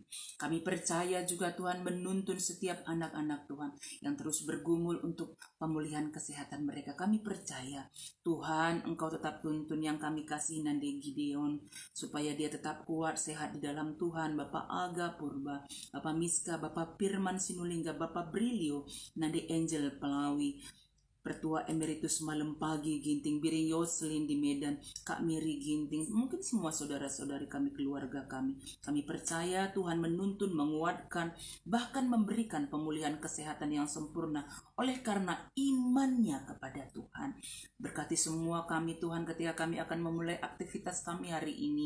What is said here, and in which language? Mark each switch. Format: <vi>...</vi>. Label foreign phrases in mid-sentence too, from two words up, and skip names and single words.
<id>Kami percaya juga Tuhan menuntun setiap anak-anak Tuhan yang terus bergumul untuk pemulihan kesehatan mereka. Kami percaya Tuhan, Engkau tetap tuntun yang kami kasih Nande Gideon, supaya dia tetap kuat, sehat di dalam Tuhan. Bapak Aga Purba, Bapak Miska, Bapak Firman Sinulinga, Bapak Brilio, Nande Angel Pelawi, Pertua Emeritus Malam Pagi Ginting, Biring Yoselin di Medan, Kak Miri Ginting, mungkin semua saudara-saudari kami, keluarga kami. Kami percaya Tuhan menuntun, menguatkan, bahkan memberikan pemulihan kesehatan yang sempurna oleh karena imannya kepada Tuhan. Berkati semua kami Tuhan ketika kami akan memulai aktivitas kami hari ini.</id>